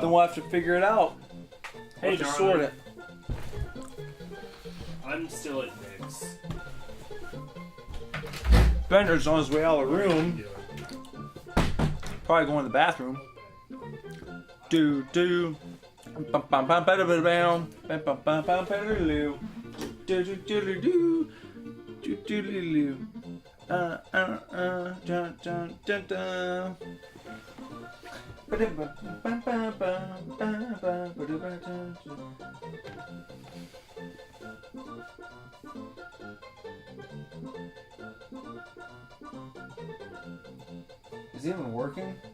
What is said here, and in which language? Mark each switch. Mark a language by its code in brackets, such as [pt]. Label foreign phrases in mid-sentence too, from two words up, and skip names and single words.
[en] Then we'll have to figure it out. Hey, We'll have to sort darling. it. I'm still at Nick's. Bender's on his way out of the room. Probably going to the bathroom. Do. Bum bum bum bada bada bam. Bum bum bum bum bada loo. Do do do do do. Do do do do. Dun dun dun dun. Is he even working?